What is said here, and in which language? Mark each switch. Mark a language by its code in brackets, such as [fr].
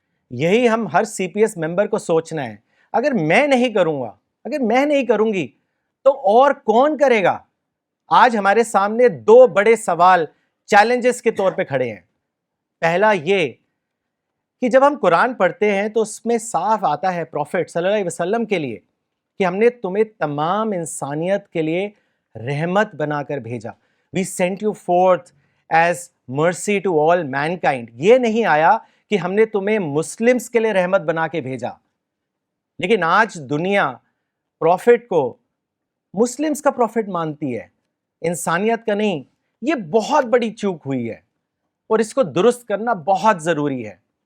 [ur] یہی ہم ہر سی P S member کو سوچنا ہے، اگر میں نہیں کروں گا، اگر میں نہیں کروں گی تو اور کون کرے گا۔ آج ہمارے سامنے دو بڑے سوال چیلنجز کے طور پہ کھڑے ہیں۔ پہلا یہ کہ جب ہم قرآن پڑھتے ہیں تو اس میں صاف آتا ہے پروفٹ صلی اللہ علیہ وسلم کے لیے کہ ہم نے تمہیں تمام انسانیت کے لیے رحمت بنا کر بھیجا. [en] We sent you forth as mercy to all mankind. [ur] یہ نہیں آیا کہ ہم نے تمہیں مسلمز کے لیے رحمت بنا کے بھیجا. لیکن آج دنیا پروفٹ کو مسلمز کا پروفٹ مانتی ہے, انسانیت کا نہیں. یہ بہت بڑی چوک ہوئی ہے اور اس کو درست کرنا بہت ضروری ہے.